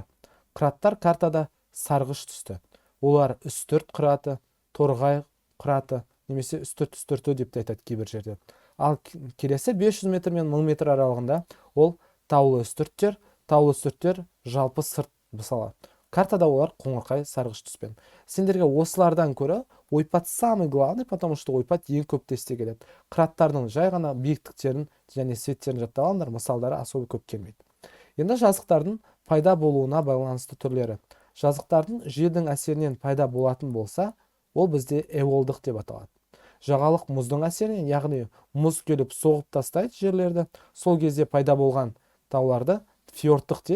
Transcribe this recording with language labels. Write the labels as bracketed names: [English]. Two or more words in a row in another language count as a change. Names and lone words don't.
[Kazakh] Қыраттар картада сарғыш түсті. Олар үстірт қыраты, торғай қыраты, немесе үстірті деп те айтады кейбір жерде. Ал келесі 500 метр мен 1000 метр аралығында ол таулы үстірттер. Таулы үстірттер жалпы сырт мысалы. Картада олар қоңырқай сарғыш түспен. Сендерге осылардан көрі ойпат [Russian] самый главный, потому что [Kazakh] ойпат ең көп тесте келеді. Қыраттардың жай ғана биіктіктерін және светтерін жаттап алыңдар, мысалдары особо көп келмейді. Енді жазықтардың пайда болуына байланысты түрлері. Жазықтардың желдің әсерінен пайда болатын болса, ол бізде эолдық деп аталады. Жағалық мұздың әсерінен, яғни мұз келіп соғып тастайды жерлерді, сол кезде пайда болған тауларды фьордтық дейді.